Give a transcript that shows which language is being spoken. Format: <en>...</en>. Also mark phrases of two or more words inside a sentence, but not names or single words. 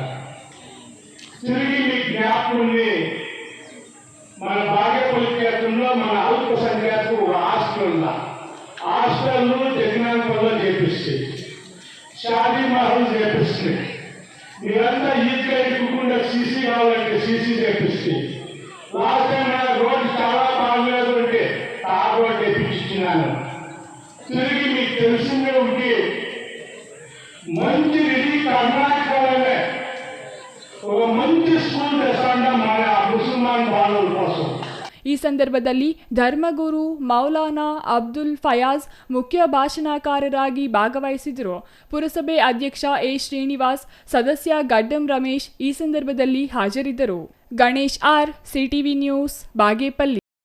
<te>తిరిగి మీ జ్ఞాపకుల్ని మన బాగేపల్లి క్షేత్రంలో మన అల్పసంఖ్యాకు ఒక హాస్టల్ ఉందా, హాస్టల్ను జగనాంపల్లో చేపిస్తే, షాదీ మహల్ చేపిస్తే, మీరంతా ఈద్గా ఇవ్వకుండా సీసీ కావాలంటే సీసీ చేపిస్తే,</te> <en>last time</en> <te>మన రోడ్డు చాలా బాగలేదు అంటే</te> <en>tar road</en> <te>చేపించినాను. తిరిగి మీకు తెలిసిందే ఉంటే మంచి రెడీ కర్ణాటకలోనే ఒక మంచి స్కూల్ తెస్తాంట మన ముస్లిమాన్ బాలల కోసం.</te> <kn>ಈ ಸಂದರ್ಭದಲ್ಲಿ ಧರ್ಮಗುರು ಮೌಲಾನಾ ಅಬ್ದುಲ್ ಫಯಾಜ್ ಮುಖ್ಯ ಭಾಷಣಕಾರರಾಗಿ ಭಾಗವಹಿಸಿದರು. ಪುರಸಭೆ ಅಧ್ಯಕ್ಷ ಎ ಶ್ರೀನಿವಾಸ್, ಸದಸ್ಯ ಗಡ್ಡಂ ರಮೇಶ್ ಈ ಸಂದರ್ಭದಲ್ಲಿ ಹಾಜರಿದ್ದರು. ಗಣೇಶ್ ಆರ್, ಸಿಟಿವಿ ನ್ಯೂಸ್, ಬಾಗೇಪಲ್ಲಿ.</kn>